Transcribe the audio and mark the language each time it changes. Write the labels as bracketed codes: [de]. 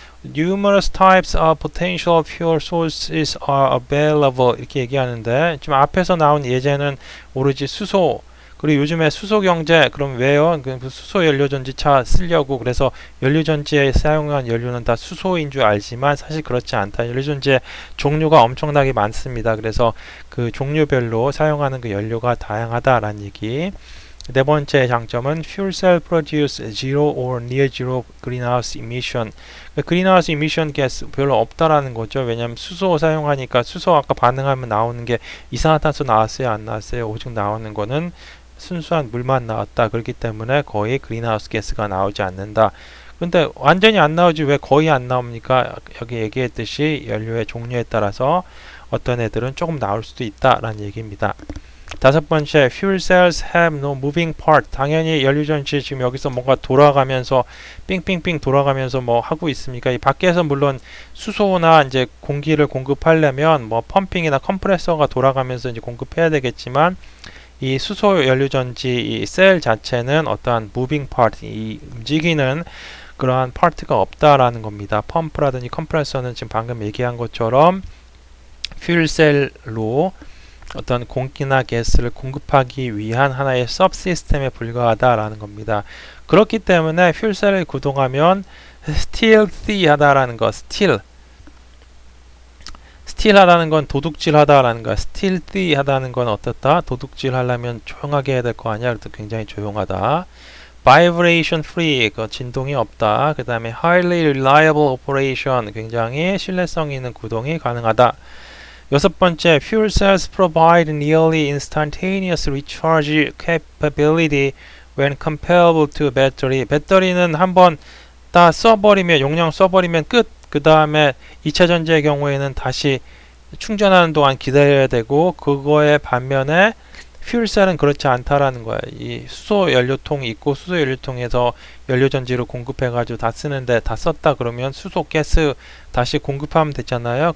[en] Numerous types of potential fuel sources are available [ko] 이렇게 얘기하는데 지금 앞에서 나온 예제는 오로지 수소 그리고 요즘에 수소 경제 그럼 왜요? 그 수소 연료전지 차 쓰려고 그래서 연료전지에 사용한 연료는 다 수소인 줄 알지만 사실 그렇지 않다. 연료전지의 종류가 엄청나게 많습니다. 그래서 그 종류별로 사용하는 그 연료가 다양하다라는 얘기. 네 번째 장점은 [en] fuel cell produce zero or near zero greenhouse emission. [ko] greenhouse emission gas 별로 없다라는 거죠. 왜냐하면 수소 사용하니까 수소 아까 반응하면 나오는 게 이산화탄소 나왔어요, 안 나왔어요? 오직 나오는 거는 순수한 물만 나왔다. 그렇기 때문에 거의 greenhouse gas가 나오지 않는다. 근데 완전히 안 나오지 왜 거의 안 나옵니까? 여기 얘기했듯이 연료의 종류에 따라서 어떤 애들은 조금 나올 수도 있다라는 얘기입니다. 다섯 번째, [en] fuel cells have no moving part. [ko] 당연히 연료전지 지금 여기서 뭔가 돌아가면서 삥삥삥 돌아가면서 뭐 하고 있습니까? 이 밖에서 물론 수소나 이제 공기를 공급하려면 뭐 펌핑이나 컴프레서가 돌아가면서 이제 공급해야 되겠지만 이 수소 연료전지 이 셀 자체는 어떠한 무빙 파트, 이 움직이는 그러한 파트가 없다라는 겁니다. 펌프라든지 컴프레서는 지금 방금 얘기한 것처럼 퓨얼셀로 어떤 공기나 가스를 공급하기 위한 하나의 서브시스템에 불과하다라는 겁니다. 그렇기 때문에 퓨얼셀을 구동하면 stealthy하다라는 거, 스틸하다는 건 도둑질하다라는 거야. stealthy하다는 건 어떻다? 도둑질하려면 조용하게 해야 될 거 아니야. 그래서 굉장히 조용하다. [en] vibration free, [ko] 그 진동이 없다. 그 다음에 [en] highly reliable operation, [ko] 굉장히 신뢰성 있는 구동이 가능하다. 여섯 번째, [en] fuel cells provide nearly instantaneous recharge capability when comparable to battery. [ko] 배터리는 한번 다 써버리면, 용량 써버리면 끝. 그 다음에 2차 전지의 경우에는 다시 충전하는 동안 기다려야 되고, 그거에 반면에 퓨얼셀은 그렇지 않다라는 거야. 이 수소 연료통이 있고 수소 연료통에서 연료 전지를 공급해 가지고 다 쓰는데 다 썼다 그러면 수소 가스 다시 공급하면 되잖아요.